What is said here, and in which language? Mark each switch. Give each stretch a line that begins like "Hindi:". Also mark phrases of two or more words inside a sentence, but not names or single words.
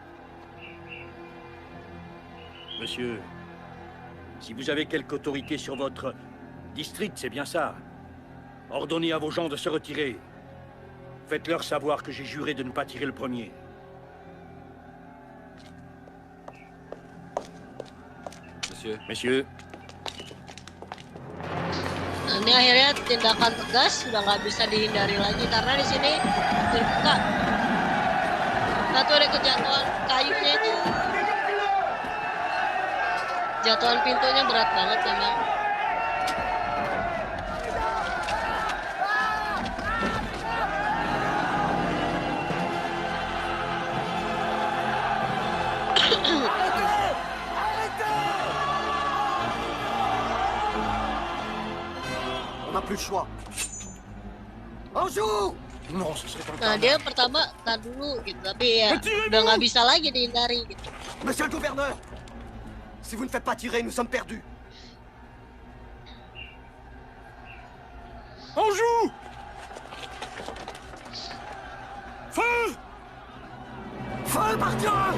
French: Monsieur, si vous avez quelque autorité sur votre district, c'est bien ça. Ordonnez à vos gens de se retirer. Faites-leur savoir que j'ai juré de ne pas tirer le premier. Monsieur. Messieurs,
Indonesian: Nah, ini akhirnya tindakan tegas sudah nggak bisa dihindari lagi karena di sini terbuka. Nah, tuh ada kejatuhan kayunya itu. Jatuhan pintunya berat banget memang.
French: On n'a plus le choix. Anjou! non, ce serait
Indonesian: Nah,
French: encore...
Indonesian: dia pertama tar dulu gitu, tapi ya udah nggak bisa lagi dihindari gitu.
French: Monsieur le gouverneur! Si vous ne faites pas tirer, nous sommes perdus. Anjou! Feu! Feu, par Dieu!